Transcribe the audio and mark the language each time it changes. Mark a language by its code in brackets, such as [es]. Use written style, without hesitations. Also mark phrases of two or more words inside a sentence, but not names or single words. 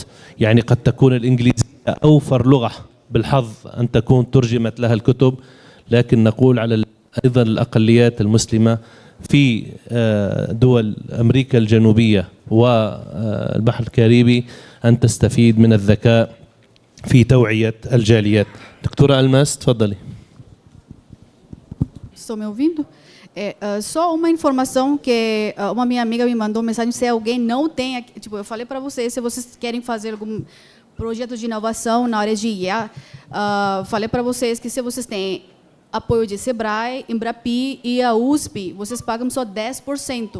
[ar] يعني قد تكون الإنجليزية أوفر لغة بالحظ أن تكون ترجمت لها الكتب، لكن نقول على أيضا الأقليات المسلمة في دول أمريكا الجنوبية والبحر الكاريبي أن تستفيد من الذكاء في توعية الجاليات. دكتورة ألماس تفضلي. [pt] Estão me ouvindo? Só uma informação que uma minha amiga me mandou mensagem, se alguém não tem, tipo, eu falei para vocês, se vocês querem fazer algum projeto de inovação na área de IA, falei para vocês que se vocês têm apoio de Sebrae, Embrapi e a USP, vocês pagam só 10%.